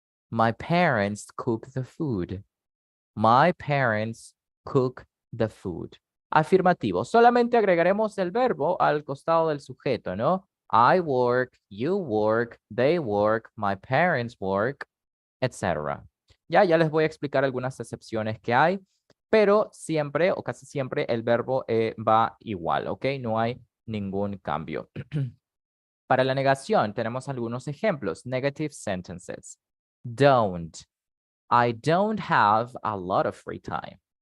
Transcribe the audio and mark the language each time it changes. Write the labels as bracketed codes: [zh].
[en] My parents cook the food. My parents cook the food. [es] Afirmativo. Solamente agregaremos el verbo al costado del sujeto, ¿no? [en] I work, you work, they work, my parents work, etc. [es] Ya les voy a explicar algunas excepciones que hay, pero siempre o casi siempre el verbo va igual, ¿ok? No hay ningún cambio. Para la negación tenemos algunos ejemplos. [en] Negative sentences. Don't. I don't have a lot of free time.